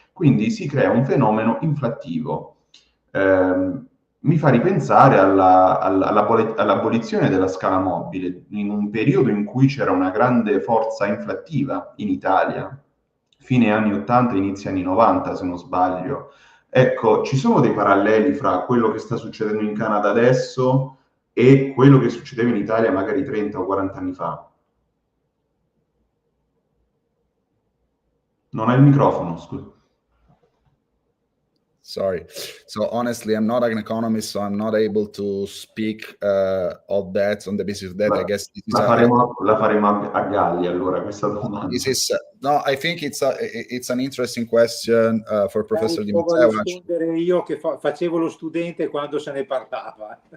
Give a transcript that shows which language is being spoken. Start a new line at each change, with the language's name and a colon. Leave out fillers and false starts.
Italian: Quindi si crea un fenomeno inflattivo. Mi fa ripensare all'abolizione della scala mobile in un periodo in cui c'era una grande forza inflattiva in Italia, fine anni 80, inizio anni 90, se non sbaglio. Ecco, ci sono dei paralleli fra quello che sta succedendo in Canada adesso e quello che succedeva in Italia magari 30 o 40 anni fa? Non hai il microfono, scusa.
English: Sorry. So honestly, I'm not an economist, so I'm not able to speak of that on the basis of that. I guess this is
Italian: la faremo a Galli allora questa domanda.
English: This is no, I think it's an interesting question for Professor Di
Italian: Provo a
English: Matteo.
Italian: rispondere io che facevo lo studente quando se ne parlava.